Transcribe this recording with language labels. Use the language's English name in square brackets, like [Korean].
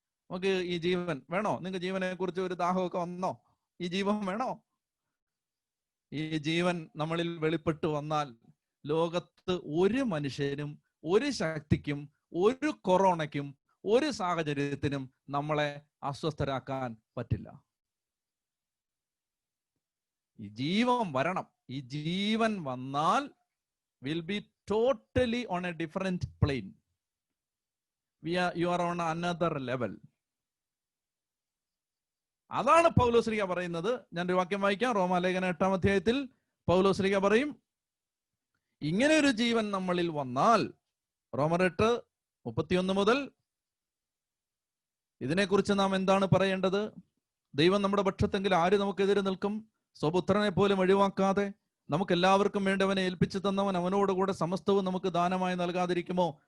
[Malayalam] നമുക്ക് ഈ ജീവൻ വേണോ? നിങ്ങൾക്ക് ജീവനെ കുറിച്ച് ഒരു ദാഹമൊക്കെ വന്നോ? ഈ ജീവൻ വേണോ? ഈ ജീവൻ നമ്മളിൽ വെളിപ്പെട്ടു വന്നാൽ ലോകത്ത് ഒരു മനുഷ്യനും, ഒരു ശക്തിക്കും, ഒരു കൊറോണയ്ക്കും, ഒരു സാഹചര്യത്തിനും നമ്മളെ അസ്വസ്ഥരാക്കാൻ പറ്റില്ല. ഈ ജീവൻ വരണം. ഈ ജീവൻ വന്നാൽ [English] will be totally on a different plane. You are on another level. [Malayalam] അതാണ് പൗലോസ്ലീഹ പറയുന്നത്. ഞാനൊരു വാക്യം വായിക്കാം. റോമാലേഖനം 8-ാം അധ്യായത്തിൽ പൗലോസ്ലീഹ പറയും, ഇങ്ങനെ ഒരു ജീവൻ നമ്മളിൽ വന്നാൽ, റോമർ 8:31 മുതൽ, ഇതിനെക്കുറിച്ച് നാം എന്താണ് പറയേണ്ടത്? ദൈവം നമ്മുടെ പക്ഷത്തെങ്കിൽ ആര് നമുക്കെതിരെ നിൽക്കും? സ്വപുത്രനെ പോലും ഒഴിവാക്കാതെ നമുക്ക് എല്ലാവർക്കും വേണ്ടി അവനെ ഏൽപ്പിച്ചു തന്നവൻ അവനോടുകൂടെ സമസ്തവും നമുക്ക് ദാനമായി നൽകാതിരിക്കുമോ?